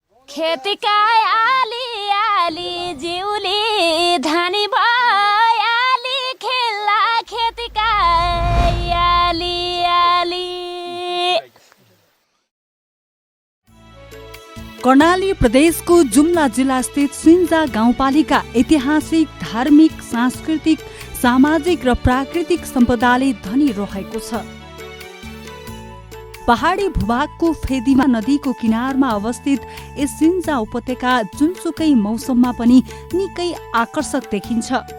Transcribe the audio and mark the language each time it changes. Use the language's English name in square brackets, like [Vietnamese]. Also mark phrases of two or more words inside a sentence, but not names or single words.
[Nepali] खेतीका आली आली जिउली धानी भयाली खेल्ला खेतीका आली आली। कर्णाली प्रदेशको जुम्ला जिल्ला स्थित सिन्जा गाउँपालिका ऐतिहासिक, धार्मिक, सांस्कृतिक, सामाजिक र प्राकृतिक सम्पदाले धनी रहेको छ। पहाडी भूभागको फेदीमा नदीको किनारमा अवस्थित यस सिन्जा उपत्यका जुनसुकै मौसममा पनि निकै आकर्षक देखिन्छ।